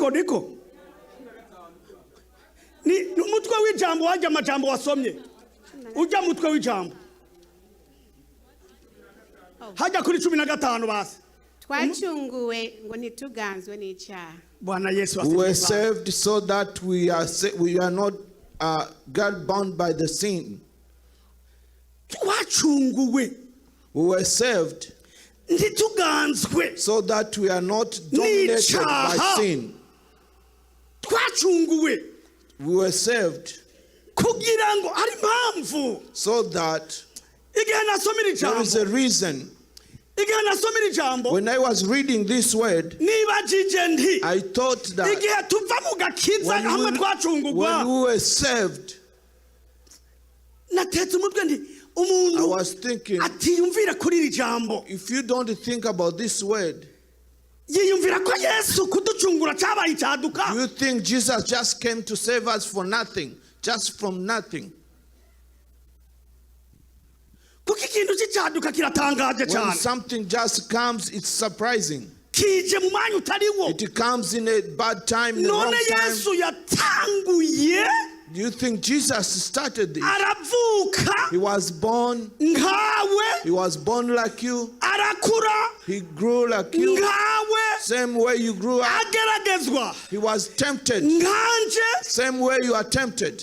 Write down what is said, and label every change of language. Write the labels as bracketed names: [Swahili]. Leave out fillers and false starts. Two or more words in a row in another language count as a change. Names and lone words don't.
[Kinyarwanda] Ni umutwe w'ijambo wajya amajambo wasomye. Ujya mutwe w'ijambo. Hajya kuri 15 basi. twacunguwe ngo ntituganzwe n'icyaha. Bwana Yesu [English] We were [Kinyarwanda] asifiwe. [English] saved so that we are not God bound by the sin. [Kinyarwanda] Twacunguwe [English] We were saved [Kinyarwanda] ntituganzwe. [English] so that we are not dominated by [Kinyarwanda] N'icyaha. [English] sin. [Kinyarwanda] Twacunguwe [English] We were saved [Kinyarwanda] kugira ngo ari impamvu [English] so that [Kinyarwanda] igihe nasomera [English] there is a [Kinyarwanda] ijambo [English] reason. [Kinyarwanda] igihe nasomera ijambo [English] When I was reading this word, [Kinyarwanda] nibajije nti [English] I thought that [Kinyarwanda] igihe tuva mu gakiza hamwe [English] when [Kinyarwanda] twacungurwa [English] we were saved, [Kinyarwanda] natetse umutwe nti [English] was thinking, [Kinyarwanda] atiyumvira kuri iri jambo, [English] if you don't think about this word, [Kinyarwanda] yiyumvira ko Yesu kuducungura cyabaye icyaduka. [English] you think Jesus just came to save us for nothing, just from nothing. [Kinyarwanda] Kuko ikintu cy'icyaduka kiratangaje cyane. [English] When something just comes, it's surprising. [Kinyarwanda] Kije mu mwanya utariwo. [English] It comes in a bad time, in the wrong None time. [Kinyarwanda] Yesu yatanguye. [English] Do you think Jesus started this? [Kinyarwanda] Aravuka. [English] He was born. [Kinyarwanda] Nkawe. [English] He was born like you. [Kinyarwanda] Arakura. [English] He grew like you. [Kinyarwanda] Nkawe. [English] Same way you grew up. [Kinyarwanda] Ageragezwa. [English] He was tempted. [Kinyarwanda] Nkanje. [English] Same way you are tempted.